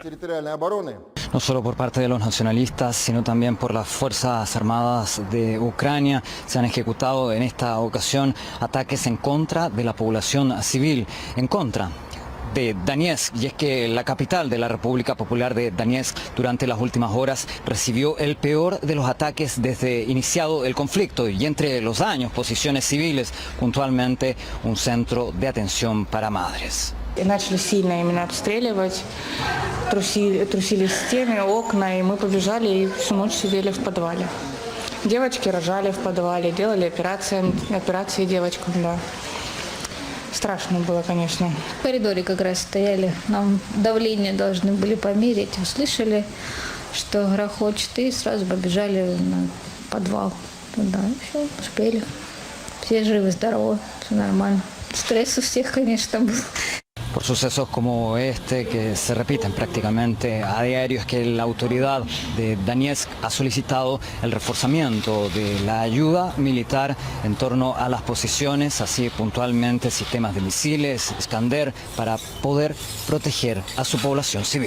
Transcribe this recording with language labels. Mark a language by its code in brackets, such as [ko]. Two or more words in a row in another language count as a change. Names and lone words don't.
[es] No solo por parte de los nacionalistas, sino también por las Fuerzas Armadas de Ucrania, se han ejecutado en esta ocasión ataques en contra de la población civil, en contra de Donetsk, y es que la capital de la República Popular de Donetsk durante las últimas horas recibió el peor de los ataques desde iniciado el conflicto, y entre los daños, posiciones civiles, puntualmente un centro de atención para madres. [ru] Начали сильно именно обстреливать, трусили стены, окна, и мы побежали и всю ночь сидели в подвале. Девочки рожали в подвале, делали операции девочкам, да. Страшно было, конечно. В коридоре как раз стояли, нам давление должны были померить, услышали, что грохочет, и сразу побежали на подвал туда, и все, успели. Все живы-здоровы, все нормально. Стресс у всех, конечно, был. [es] Por sucesos como este, que se repiten prácticamente a diario, es que la autoridad de Donetsk ha solicitado el reforzamiento de la ayuda militar en torno a las posiciones, así puntualmente sistemas de misiles, Iskander, para poder proteger a su población civil.